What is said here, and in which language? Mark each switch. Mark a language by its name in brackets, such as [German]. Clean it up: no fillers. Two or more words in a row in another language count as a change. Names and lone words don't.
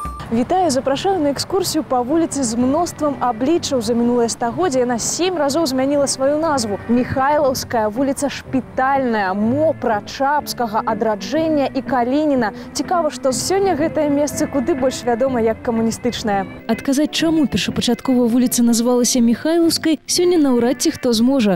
[Belarusian] Вітаю, запрашаю [Russian] на экскурсию по улице с множеством обличий [Belarusian] за минулое стагоддзе. [Russian] Она 7 разов [Belarusian] змянила свою назву. [Russian] Михайловская, улица Шпитальная, Мопра, Чапскага, Адраджэння и Калинина. [Belarusian] Цікава, што сёння гэтае месца куды больш вядома як камуністычнае. Адказаць, чаму першапачаткова вуліца называлася Михайловскай, сёння наўрад ці хто зможа.